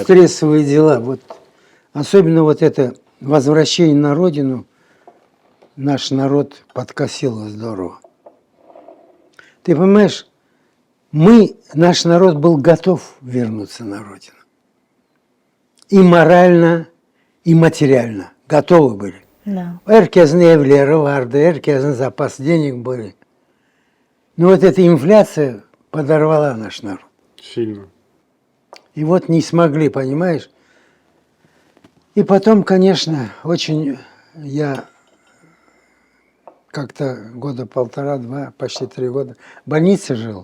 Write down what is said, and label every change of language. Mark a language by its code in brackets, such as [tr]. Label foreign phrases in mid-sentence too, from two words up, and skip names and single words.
[ru] стрессовые дела, вот, особенно вот это возвращение на родину, наш народ подкосило здорово. Ты понимаешь, наш народ был готов вернуться на родину. И морально, и материально готовы были. Да. [tr] Herkesin evleri vardı, herkesin [ru] запас денег были. Но вот эта инфляция подорвала наш народ. Сильно. И вот не смогли, понимаешь? И потом, конечно, очень я как-то года полтора-два, почти 3 года в больнице жил.